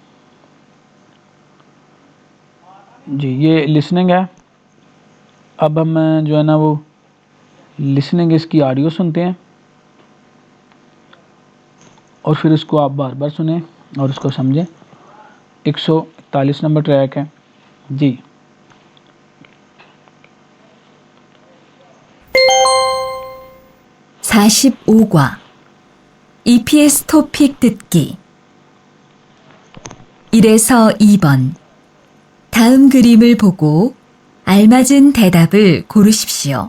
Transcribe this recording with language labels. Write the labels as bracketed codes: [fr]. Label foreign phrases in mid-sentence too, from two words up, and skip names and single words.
[hi] जी, ये लिसनिंग है। अब हम जो है ना वो लिसनिंग इसकी ऑडियो सुनते हैं, और फिर इसको आप बार बार सुने और इसको समझें। 141 नंबर ट्रैक है जी। [ko] (45과) EPS 토픽 듣기 1에서 2번. 다음 그림을 보고 알맞은 대답을 고르십시오.